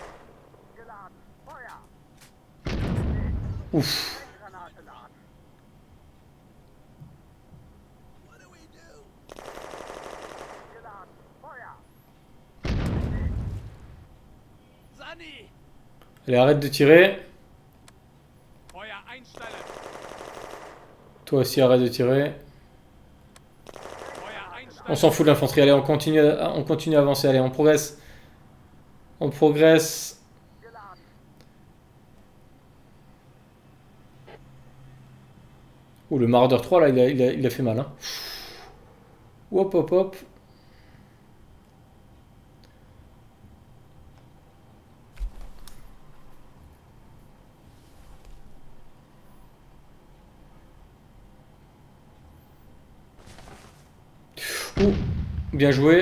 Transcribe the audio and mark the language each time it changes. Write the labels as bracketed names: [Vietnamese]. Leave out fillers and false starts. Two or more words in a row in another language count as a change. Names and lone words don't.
[French] Ouf. Sani! Allez, arrête de tirer. [German] Feuer einstellen! [French] Toi aussi, arrête de tirer. [German] Feuer einstellen! [French] On s'en fout de l'infanterie, allez, on continue à avancer, allez, on progresse. On progresse. Ouh, le Marder 3 là, il a fait mal. Hein. Hop, hop, hop. Ouh, bien joué.